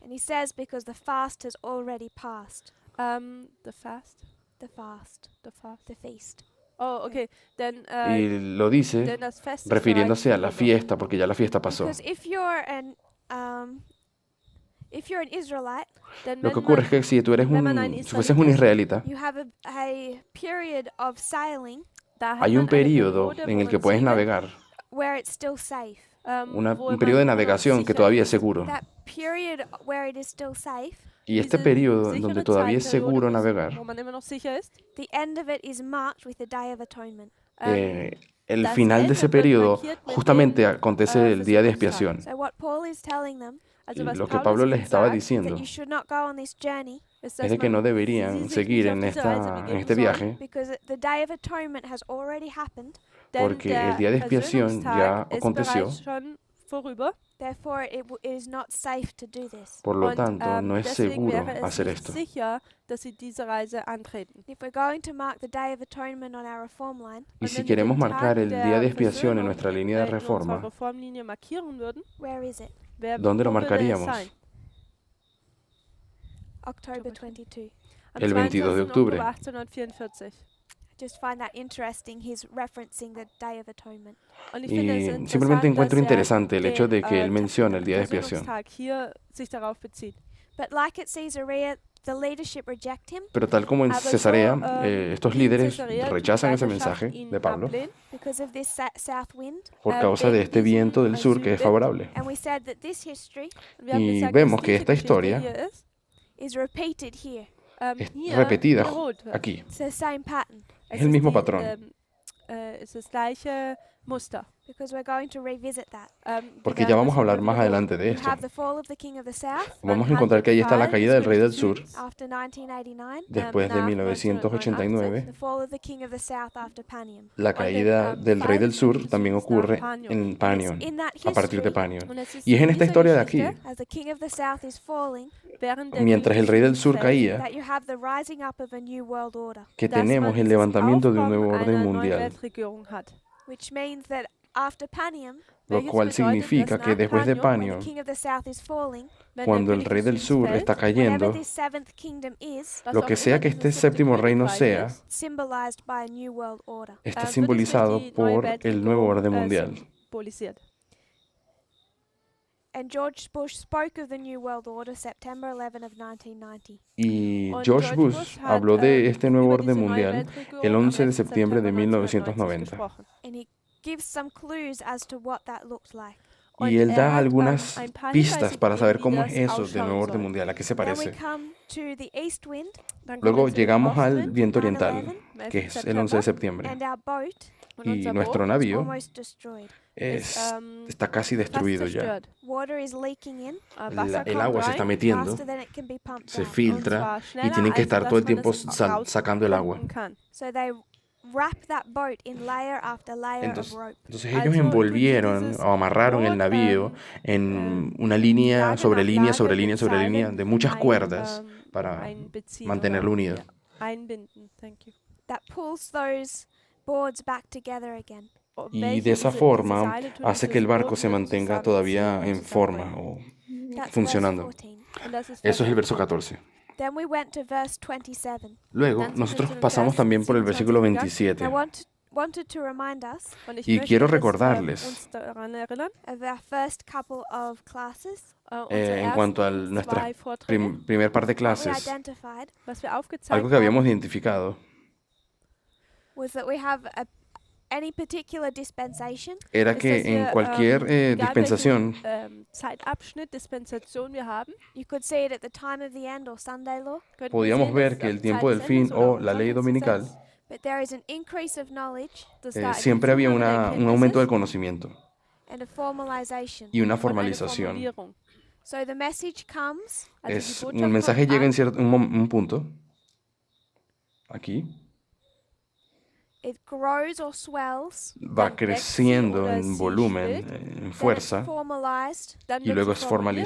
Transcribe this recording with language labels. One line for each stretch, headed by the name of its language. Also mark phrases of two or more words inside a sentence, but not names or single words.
English: And he says because the fast has already passed. The fast, The fast. the fast. The feast. Oh, okay. Denn,
Spanish: Y lo dice
German: denn das Fest ist
Spanish: refiriéndose a
German: bereits
Spanish: la
German: vorüber.
Spanish: fiesta, porque ya la fiesta pasó.
English: Because if you're an Israelite,
German: Denn
Spanish: Lo
German: wenn
Spanish: que ocurre
German: man,
Spanish: es que si tú eres
German: wenn man ein
Spanish: si fueses un Israelita israelita,
English: you have a period of sailing
German: da hat
Spanish: hay
German: man
Spanish: un
German: eine
Spanish: periodo
German: Periode,
Spanish: en
German: wo
Spanish: el que
German: man
Spanish: puedes
German: segelt,
Spanish: navegar,
English: where it's still safe.
German: wo
Spanish: un periodo de
German: man
Spanish: navegación que
German: sicher
Spanish: todavía es
German: ist.
Spanish: seguro.
English: That period where it is still safe,
Spanish: Y este
German: Diese
Spanish: periodo en
German: sichere
Spanish: donde todavía es
German: Zeitperiode,
Spanish: seguro
German: wo
Spanish: navegar,
German: man immer noch sicher ist.
English: the end of it is marked with the Day of Atonement.
Spanish: el
German: das
Spanish: final de
German: Ende
Spanish: ese
German: wird
Spanish: periodo
German: markiert mit
Spanish: justamente
German: dem,
Spanish: acontece el día de
German: Versuchungstag.
Spanish: expiación.
English: So what Paul is telling them
German: Also
Spanish: Y
German: was
Spanish: lo que
German: Paulus
Spanish: Pablo les
German: ihnen
Spanish: estaba
German: sagt,
Spanish: diciendo
English: that you should not go on this journey
German: ist,
Spanish: es
German: dass
Spanish: de que no
German: man sie
Spanish: deberían
German: sich
Spanish: seguir
German: nicht
Spanish: en,
German: auf diese Reise
Spanish: en
German: begeben
Spanish: este
German: sollen,
Spanish: viaje,
English: because the Day of Atonement has already happened.
German: denn
Spanish: porque
German: der
Spanish: el día de expiación ya
German: Versöhnungstag ist
Spanish: aconteció
German: bereits schon vorüber
English: Therefore, it is not safe to do this.
Spanish: Por lo
German: Und
Spanish: tanto, no es
German: deswegen
Spanish: seguro
German: wäre es
Spanish: hacer
German: nicht
Spanish: esto.
German: sicher, dass sie diese Reise antreten.
English: If we're going to mark the Day of Atonement on our reform line,
Spanish: Y
German: Und
Spanish: si
German: wenn wir
Spanish: queremos
German: den
Spanish: marcar
German: Tag
Spanish: el día de
German: der
Spanish: expiación en
German: Versöhnung
Spanish: nuestra línea de
German: in unserer
Spanish: reforma,
German: Reformlinie markieren würden,
English: where is it?
Spanish: ¿dónde lo
German: wo würde es
Spanish: marcaríamos?
German: sein?
English: October 22.
German: Am
Spanish: El 22 de
German: 22.
Spanish: octubre.
German: Oktober 1844.
English: I just find that interesting. He's referencing the Day of Atonement.
German: Und ich finde es
Spanish: Y
German: interessant,
Spanish: simplemente encuentro
German: dass
Spanish: interesante el hecho de
German: den,
Spanish: que él menciona el día de expiación.
German: Versöhnungstag hier sich darauf bezieht.
English: But like at Caesarea, the leadership reject him
Spanish: Pero tal como en
German: Aber so,
Spanish: Cesarea, estos
German: wie in
Spanish: líderes
German: Caesarea die
Spanish: rechazan ese
German: Leiterschaft
Spanish: mensaje
German: ihn
Spanish: de Pablo
German: ablehnt.
English: because of this south wind.
Spanish: por causa de este viento del sur que es favorable.
English: And we said that this history
German: Und wir haben
Spanish: Y
German: gesagt,
Spanish: vemos
German: dass
Spanish: que
German: diese
Spanish: esta
German: Geschichte
Spanish: historia
German: hier
English: is repeated here.
Spanish: es
German: hier
Spanish: repetida
German: wiederholt wird.
Spanish: aquí.
English: It's the same pattern
Spanish: Es el mismo
German: die,
Spanish: patrón.
German: Es das gleiche Muster.
English: because we're going to revisit that.
German: Die
Spanish: Porque ya
German: werden
Spanish: vamos a
German: das
Spanish: hablar más
German: wiederholen.
Spanish: adelante de
English: You
Spanish: esto.
English: have the fall of the king of the south
Spanish: Vamos a encontrar que ahí está la caída del rey del sur
English: after 1989,
Spanish: después de
German: nach 1989.
English: the fall of the king of the south after Panium.
Spanish: La caída del rey del sur también ocurre en Panion,
English: In that
Spanish: a partir de
English: history,
Spanish: Panion.
German: Und es ist
Spanish: Y es en esta
German: dieser
Spanish: historia de aquí,
German: Geschichte,
English: as the king of the south is falling,
German: während der
Spanish: mientras el
German: König
Spanish: rey del sur
German: fällt,
Spanish: caía,
English: that you have the rising up of a new world order,
Spanish: que
German: dass
Spanish: tenemos
German: man
Spanish: el
German: das
Spanish: levantamiento de un
German: Aufkommen
Spanish: nuevo orden
German: einer neuen
Spanish: mundial,
German: Weltregierung hat.
English: which means that after Panium,
Spanish: lo
German: Welches
Spanish: cual
German: bedeutet,
Spanish: significa
German: dass
Spanish: que
German: nach
Spanish: después de
German: Panion,
English: when the
Spanish: Panion,
English: king of the south is falling,
German: wenn der
Spanish: cuando el
German: König
Spanish: rey
German: des
Spanish: del
German: Südens
Spanish: sur
German: fällt,
Spanish: está
English: whatever
Spanish: cayendo,
English: this seventh kingdom is,
German: was
Spanish: lo
German: auch
Spanish: que
German: immer
Spanish: sea que
German: dieses
Spanish: este
German: siebte
Spanish: séptimo reino
German: Königreich
Spanish: sea,
German: ist,
English: symbolized by a new world order.
Spanish: está
German: wird es durch
Spanish: simbolizado
German: die neue
Spanish: por el
German: Weltregierung,
Spanish: nuevo orden mundial.
German: symbolisiert.
English: And George Bush spoke of the new world order September 11 of 1990.
Spanish: Y
German: Und
Spanish: George Bush
German: hat,
Spanish: habló de este nuevo
German: über diese
Spanish: orden
German: neue
Spanish: mundial
German: Weltregierung
Spanish: el
German: am
Spanish: 11 de
German: 11.
Spanish: septiembre de
German: September
Spanish: 1990.
German: gesprochen.
English: And he gives some clues as to what that looked like.
German: Und
Spanish: Y él da
German: hat,
Spanish: algunas
German: ein paar
Spanish: pistas
German: Hinweise
Spanish: para saber
German: gegeben,
Spanish: cómo
German: wie
Spanish: es
German: das
Spanish: eso del
German: ausschauen
Spanish: nuevo orden
German: soll.
Spanish: mundial, a qué se
English: Then we
Spanish: parece.
English: come to the east wind
German: Dann kommen
Spanish: Luego
German: wir zu dem
Spanish: llegamos al
German: Ostwind,
Spanish: viento oriental,
English: 9/11,
Spanish: que es el 11 de septiembre.
English: and our boat
German: und
Spanish: Y
German: unser
Spanish: nuestro
German: Boot
Spanish: navío
English: almost destroyed.
Spanish: está casi
German: fast
Spanish: destruido ya.
German: zerstört.
English: Water is leaking in
German: Wasser
Spanish: El
German: kommt
Spanish: agua se está
German: rein,
Spanish: metiendo,
English: faster than it can be pumped
Spanish: se
English: out.
German: und
Spanish: filtra
German: zwar
Spanish: y
German: schneller,
Spanish: tienen que
German: als
Spanish: estar
German: dass
Spanish: todo el
German: man
Spanish: tiempo
German: es
Spanish: sacando el agua.
German: rauspumpen kann.
English: So they wrap that boat in layer after layer
Spanish: Entonces,
English: of rope.
Spanish: entonces ellos
German: Also,
Spanish: envolvieron
German: dieses
Spanish: o amarraron el
German: Boot,
Spanish: navío en una línea
German: Lage
Spanish: sobre
German: nach
Spanish: línea
German: Lage
Spanish: sobre línea
German: mit
Spanish: sobre línea
German: Seilen
Spanish: de muchas cuerdas
German: ein-
Spanish: para
German: einbeziehen
Spanish: mantenerlo
German: oder,
Spanish: unido.
German: ja, einbinden.
English: Thank you. That pulls those boards back together again.
Spanish: Y
German: Welche
Spanish: de esa
German: diese
Spanish: forma
German: Seile tun
Spanish: hace
German: dieses
Spanish: que el barco
German: Boot
Spanish: se mantenga
German: zusammenziehen
Spanish: todavía en
German: und
Spanish: forma
German: zusammenbringen.
Spanish: o
English: That's
Spanish: funcionando.
English: verse 14.
German: Und das ist
Spanish: Eso es el
German: Vers
Spanish: verso 14.
English: Then we went to verse 27.
Spanish: Luego,
German: Dann sind wir
Spanish: nosotros
German: zu dem
Spanish: pasamos
German: Vers
Spanish: también por el versículo
German: 27
English: I
Spanish: 27.
English: wanted to remind us
German: Und ich
Spanish: Y
German: möchte,
Spanish: quiero
German: dass,
Spanish: recordarles,
German: uns daran erinnern,
English: of our first couple of classes.
German: unsere
Spanish: en cuanto a
German: ersten
Spanish: nuestra
German: zwei Vorträge,
Spanish: primer par de
English: What we
Spanish: clases,
English: identified
German: was wir aufgezeigt
Spanish: algo que habíamos
German: haben,
Spanish: identificado
English: was that we have any particular dispensation
Spanish: era
German: ist,
Spanish: que
German: dass
Spanish: en
German: wir,
Spanish: cualquier
German: egal
Spanish: dispensación,
German: welchen Zeitabschnitt, Dispensation wir haben,
English: you could see it at the time of the end or Sunday law,
German: könnten wir
Spanish: podíamos
German: sehen,
Spanish: ver
German: dass
Spanish: que
German: am
Spanish: el tiempo del
German: Zeit des
Spanish: fin
German: Endes oder
Spanish: o
German: am
Spanish: la ley dominical,
German: Sonnengesetz,
English: but there is an increase of knowledge
German: dass da eine
Spanish: siempre había
German: Zunahme der
Spanish: un
German: Erkenntnis
Spanish: aumento del
German: ist
Spanish: conocimiento
English: and a formalization.
Spanish: y una
German: und eine
Spanish: formalización.
German: Formulierung.
English: So the message comes,
German: Also die
Spanish: Es,
German: Botschaft
Spanish: el mensaje
German: kommt
Spanish: llega en
German: an,
Spanish: cierto, un punto, aquí,
English: it grows or swells,
Spanish: va
German: Dann wächst sie
Spanish: creciendo
German: oder
Spanish: en
German: sie
Spanish: volumen,
German: schwillt,
Spanish: en
English: then it's
Spanish: fuerza,
English: formalized,
German: dann
Spanish: y
German: wird
Spanish: luego
German: sie
Spanish: es
German: formuliert